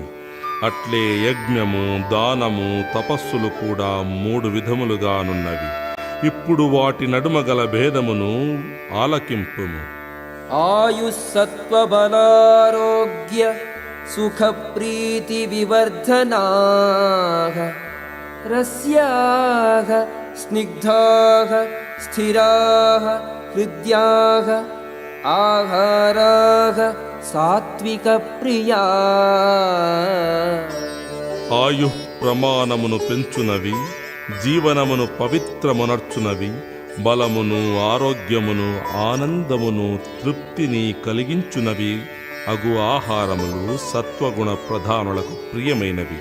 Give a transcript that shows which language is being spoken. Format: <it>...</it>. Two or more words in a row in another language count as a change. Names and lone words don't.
<te>అట్లే యజ్ఞము, దానము, తపస్సులు కూడా 3 విధములుగానున్నవి. ఇప్పుడు వాటి నడుమ గల భేదమును ఆలకింపుము.</te> <sa>ఆయుస్సత్వబలారోగ్య సుఖప్రీతి వివర్ధనాః रस्याः स्निग्धाः स्थिराः हृद्याः आहाराः सात्विकप्रिया</sa> <te>ఆయు ప్రమాణమును పెంచునవి, జీవనమును పవిత్రమునర్చునవి, బలమును ఆరోగ్యమును ఆనందమును తృప్తిని కలిగించునవి అగు ఆహారములు సత్వగుణ ప్రధానులకు ప్రియమైనవి.</te>